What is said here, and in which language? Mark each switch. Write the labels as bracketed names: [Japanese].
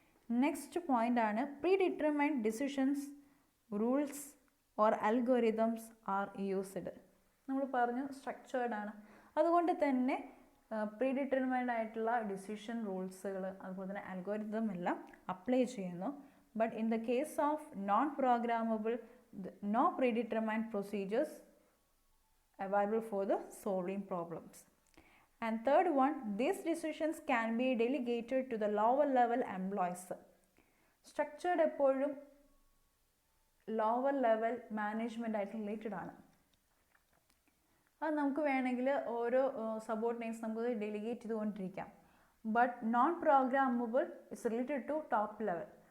[English] Next point ആണ് predetermined decisions, rules or algorithms are used. [Malayalam] നമ്മൾ പറഞ്ഞു structured ആണ്, അതുകൊണ്ട് തന്നെ പ്രീ ഡിറ്റർമൈൻഡ് ആയിട്ടുള്ള ഡിസിഷൻ റൂൾസുകൾ അതുപോലെ തന്നെ അൽഗോരിതം എല്ലാം അപ്ലൈ ചെയ്യുന്നു. [English] But in the case of non programmable, no predetermined procedures available for the solving problems. And third one, these decisions can be delegated to the lower level employees. [Malayalam] Structured എപ്പോഴും lower level management ആയിട്ട് related ആണ്. അത് നമുക്ക് വേണമെങ്കിൽ ഓരോ subordinates നമുക്ക് delegate ചെയ്തുകൊണ്ടിരിക്കാം. [English] But non programmable is related to top level.